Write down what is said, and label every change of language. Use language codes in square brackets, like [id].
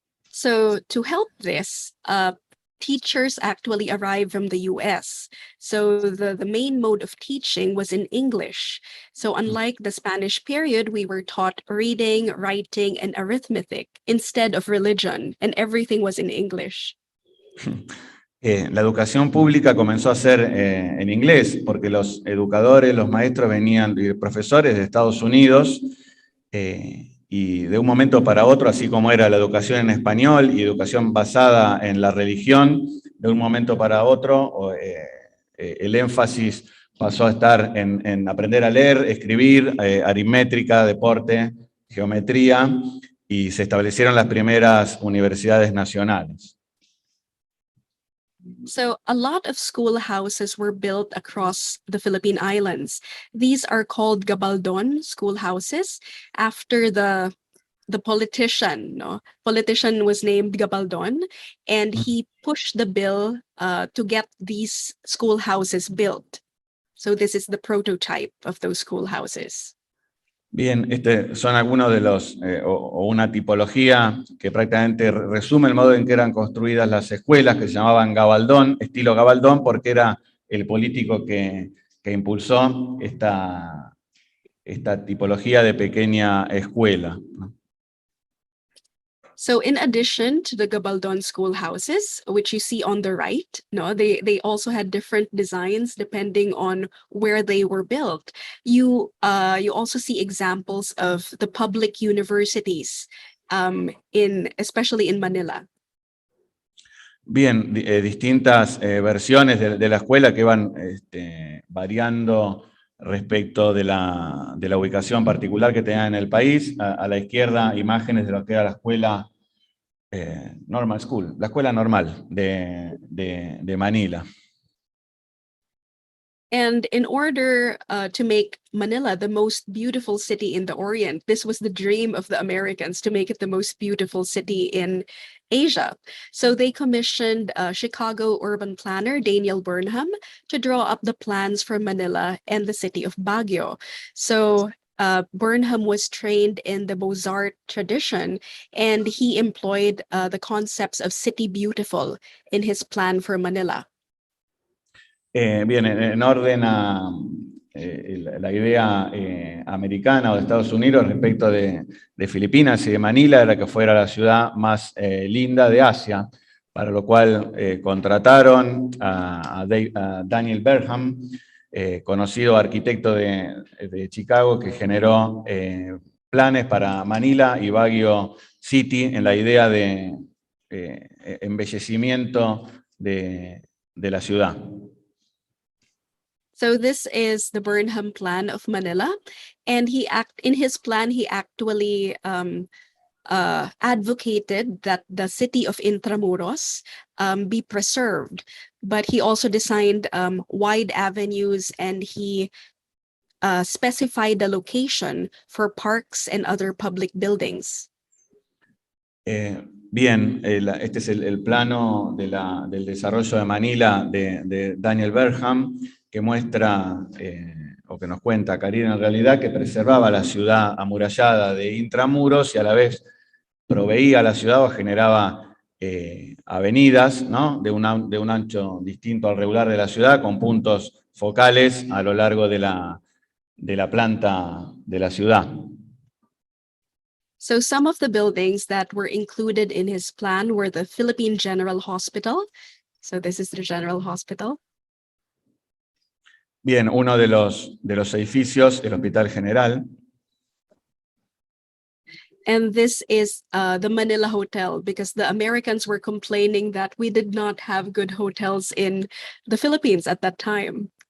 [en] So to help this, teachers actually arrived from the US. So the main mode of teaching was in English. So unlike the Spanish period, we were taught reading, writing, and arithmetic instead of religion, and everything was in English. [es] La educación pública comenzó a ser en inglés, porque los educadores, los maestros venían, y profesores de Estados Unidos, y de un momento para otro, así como era la educación en español y educación basada en la religión, de un momento para otro el énfasis pasó a estar en aprender a leer, escribir, aritmética, deporte, geometría, y se establecieron las primeras universidades nacionales. [en] So a lot of schoolhouses were built across the Philippine Islands. These are called Gabaldon Schoolhouses after the politician. No? Politician was named Gabaldon, and he pushed the bill to get these schoolhouses built. So this is the prototype of those schoolhouses. [es] Bien, son algunos de los, o una tipología que prácticamente resume el modo en que eran construidas las escuelas, que se llamaban Gabaldón, estilo Gabaldón, porque era el político que impulsó esta tipología de pequeña escuela. [en] So in addition to the Gabaldon schoolhouses, which you see on the right, no, they also had different designs depending on where they were built. You also see examples of the public universities, especially in Manila. [es] Bien, distintas versiones de la escuela que van variando respecto de la ubicación particular que tenía en el país. A la izquierda, imágenes de lo que era la escuela Normal School, la escuela normal de Manila. [en] And in order to make Manila the most beautiful city in the Orient, this was the dream of the Americans, to make it the most beautiful city in Asia. So they commissioned Chicago urban planner Daniel Burnham to draw up the plans for Manila and the city of Baguio. So Burnham was trained in the Beaux-Arts tradition, and he employed the concepts of city beautiful in his plan for Manila. [es] Bien, en orden a la idea americana o de Estados Unidos respecto de Filipinas y de Manila, era que fuera la ciudad más linda de Asia, para lo cual contrataron a Daniel Burnham, conocido arquitecto de Chicago, que generó planes para Manila y Baguio City en la idea de embellecimiento de la ciudad. [en] So this is the Burnham plan of Manila, and in his plan he actually advocated that the city of Intramuros be preserved, but he also designed wide avenues, and he specified the location for parks and other public buildings. [es] Bien, este es el plano del desarrollo de Manila de Daniel Burnham, que muestra, o que nos cuenta Caryn en realidad, que preservaba la ciudad amurallada de intramuros y a la vez proveía a la ciudad o generaba avenidas, ¿no? de un ancho distinto al regular de la ciudad, con puntos focales a lo largo de la planta de la ciudad. [en] So some of the buildings that were included in his plan were the Philippine General Hospital. So this is the General Hospital. [es] Bien, uno de los edificios, el Hospital General. [en] And this is the Manila Hotel, because the Americans were complaining that we did not have good hotels in the Philippines at that time.